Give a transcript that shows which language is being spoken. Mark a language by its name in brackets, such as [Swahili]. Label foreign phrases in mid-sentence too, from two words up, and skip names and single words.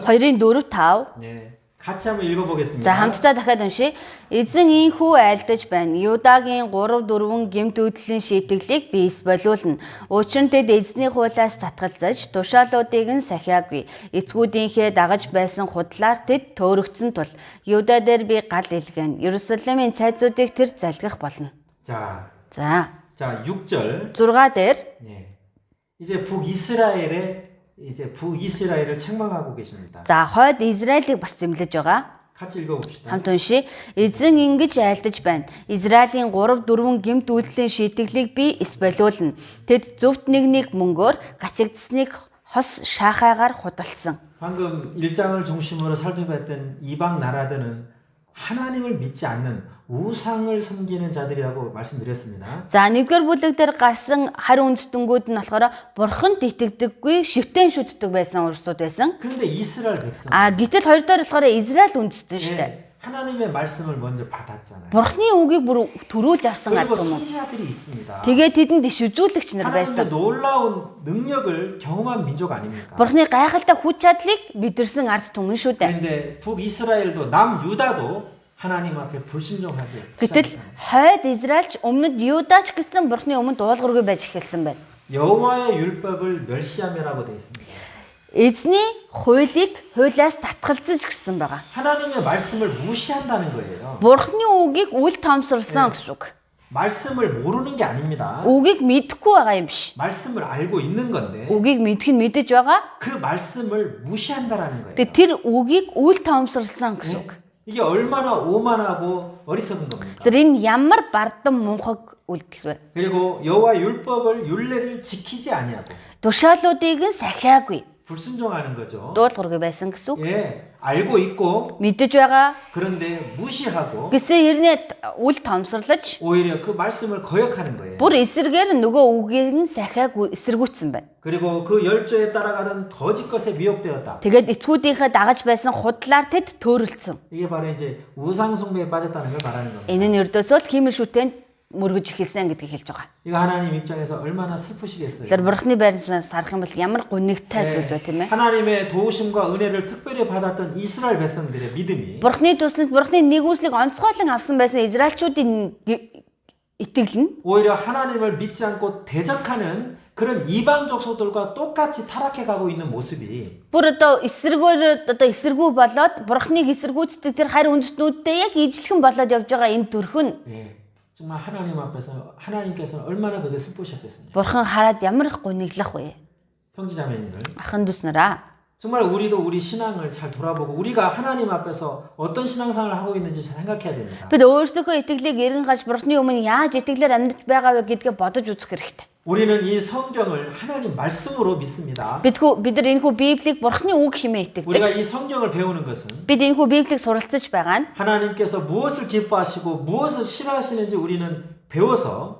[Mongolian] 2-ын 4 5. [Korean] 네. 같이 한번 읽어보겠습니다. [Mongolian] За хамтдаа дахиад уншия. Эзэн ийхүү айлдаж байна. Юдагийн 3 4 гэмт үйлдэлийн шийтгэлийг би эс болиулна. Учир нь тэд эзний хуулиас татгалзаж тушаалуудыг нь сахиагүй. Эцгүүдийнхээ дагаж байсан худлаар тэд төөрөгдсөн тул Юда дээр би гал илгэн. Иерусалимийн цайзуудыг тэр залгих болно. [Korean] 자, 6 6절. [Mongolian] дээр [Korean] 네. 이제 북이스라엘을 책망하고 계십니다. [Mongolian] за хойд Израилийг бас зэмлэж байгаа. [Korean] 같이 읽어봅시다. [Mongolian] Хамт уншия. Эзэн ингэж айлдаж байна. Израилийн 3 4 гэмт үйлдэлийн шийтгэлийг би эс болиулна. Тэд зөвхт нэг мөнгөөр гачигдсныг хос шаахаагаар худалдсан. [Korean] 방금 1장을 중심으로 살펴봤던 이방 나라들은 하나님을 믿지 않는 우상을 섬기는 자들이라고 말씀드렸습니다. [Mongolian] За нэгдүгээр бүлэг дээр гарсан харь үндэстнгүүд нь болохоор бурханд итгэдэггүй, шивтэн шүтдэг байсан улсууд байсан. [Korean] 그런데 이스라엘 백성 [Mongolian] Гэтэл хоёр дахь болохоор Израиль үндэстэн шүү дээ. [Korean] 하나님의 말씀을 먼저 받았잖아요. [Mongolian] Бурхны үгийг бүр төрүүлж авсан ард [Korean] 그리고 [Mongolian] түмэн. [Korean] 선지자들이 있습니다. [Mongolian] Тэгээд тэдэнд иш үзүүлэгч нар [Korean] 하나님의 [Mongolian] байсан. [Korean] 놀라운 능력을 경험한 민족 아닙니까? [Mongolian] Бурхны гайхалтай хүч чадлыг мэдэрсэн ард түмэн шүү дээ. [Korean] 그런데 북이스라엘도 남유다도 하나님 앞에 불순종하게 [Mongolian] Гэтэл [Korean] 시작했잖아요. [Mongolian] хойд Израильч өмнөд Юдач гэсэн Бурхны өмнө дуулуургүй байж эхэлсэн байна. [Korean] 여호와의 율법을 멸시하며라고 되어 있습니다. [Mongolian] Эзний хуулийг хуулиас татгалзаж гисэн байгаа. [Korean] 하나님의 말씀을 무시한다는 거예요. [Mongolian] Бурхны үгийг үл тоомсорлсон гэсэн үг. [Korean] 말씀을 모르는 게 아닙니다. [Mongolian] Үгийг мэдэхгүй байгаа юм биш. [Korean] 말씀을 알고 있는 건데 [Mongolian] Үгийг мэдэх нь мэдэж байгаа. [Korean] 그 말씀을 무시한다라는 거예요. [Mongolian] Тэгээд тэр үгийг үл тоомсорлсон гэсэн үг. [Korean] 이게 얼마나 오만하고 어리석은 겁니까? [Mongolian] Тэр энэ ямар бардам мунхаг үйлдэл вэ? [Korean] 그리고 여호와 율법을 율례를 지키지 아니하고 [Mongolian] Тушаалуудыг нь сахиагүй. [Korean] 불순종하는 거죠. [Mongolian] Дуулуургүй байсан гэсэн үг. [Korean] 예, 알고 있고 [Mongolian] Мэдэж байгаа. [Korean] 그런데 무시하고 [Mongolian] Гэсэн хэрнээ үл тоомсорлож [Korean] 오히려 그 말씀을 거역하는 거예요. [Mongolian] бүр эсэргээр нөгөө үгийг нь сахиагүй эсэргүүцсэн байна. [Korean] 그리고 그 열조에 따라가던 거짓 것에 미혹되었다. [Mongolian] Тэгээд эцгүүдийнхээ дагаж байсан худлаар тэд төөрөлдсөн. [Korean] 이게 바로 이제 우상 숭배에 빠졌다는 걸 말하는 겁니다. [Mongolian] Энэ нь ердөөсөө л хиймэл шүтээнд мөргөж эхэлсэн гэдгийг хэлж байгаа. [Korean] 이거 하나님 입장에서 얼마나 슬프시겠어요. [Mongolian] Тэгэхээр бурхны байрнаас харах юм бол ямар гунигтай зүйл вэ тийм ээ? [Korean] 하나님의 도우심과 은혜를 특별히 받았던 이스라엘 백성들의 믿음이 [Mongolian] Бурхны тусланд бурхны нэгүслийг онцгойлон авсан байсан израильчүүдийн итгэл нь [Korean] 오히려 하나님을 믿지 않고 대적하는 그런 이방 족속들과 똑같이 타락해 가고 있는 모습이 [Mongolian] бүр эсэргүү болоод бурхныг эсэргүүцдэг тэр харь үндэстнүүдтэй яг ижилхэн болоод явж байгаа энэ төрх нь [Korean] 예, 정말 하나님 앞에서 하나님께서는 얼마나 그게 슬프셨겠습니까? [Mongolian] бурхан хараад ямар их гуниглах вэ? [Korean] 형제자매님들 [Mongolian] Ахын дүүс нараа. [Korean] 정말 우리도 우리 신앙을 잘 돌아보고 우리가 하나님 앞에서 어떤 신앙생활을 하고 있는지 잘 생각해야 됩니다. [Mongolian] Бид өөрсдийнхөө итгэлийг эргэн харж бурхны өмнө яаж итгэлээр амьдарч байгаа вэ гэдгээ бодож үзэх хэрэгтэй. [Korean] 우리는 이 성경을 하나님 말씀으로 믿습니다. [Mongolian] Бид нар энэхүү Библийг бурхны үг хэмээн итгэдэг. [Korean] 우리가 이 성경을 배우는 것은 [Mongolian] Бид энэхүү Библийг суралцаж байгаа нь [Korean] 하나님께서 무엇을 기뻐하시고 무엇을 싫어하시는지 우리는 배워서